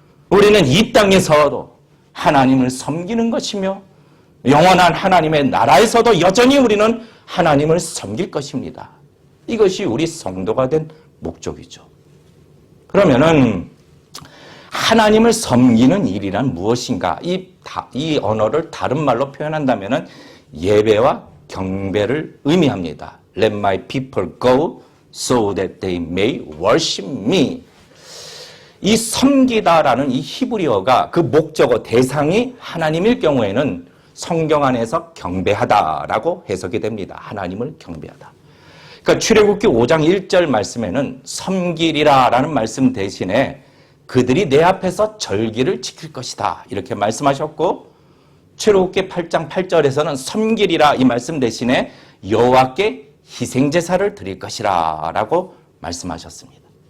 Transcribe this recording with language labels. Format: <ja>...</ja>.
<ko>우리는 이 땅에서도 하나님을 섬기는 것이며 영원한 하나님의 나라에서도 여전히 우리는 하나님을 섬길 것입니다. 이것이 우리 성도가 된 목적이죠. 그러면은 하나님을 섬기는 일이란 무엇인가? 이 언어를 다른 말로 표현한다면은 예배와 경배를 의미합니다.</ko> <en>Let my people go so that they may worship me.</en> <ko>이 섬기다라는 이 히브리어가 그 목적어 대상이 하나님일 경우에는 성경 안에서 경배하다라고 해석이 됩니다. 하나님을 경배하다. 그러니까 출애굽기 5장 1절 말씀에는 섬기리라라는 말씀 대신에 그들이 내 앞에서 절기를 지킬 것이다 이렇게 말씀하셨고, 출애굽기 8장 8절에서는 섬기리라 이 말씀 대신에 여호와께 희생제사를 드릴 것이라 라고 말씀하셨습니다.</ko>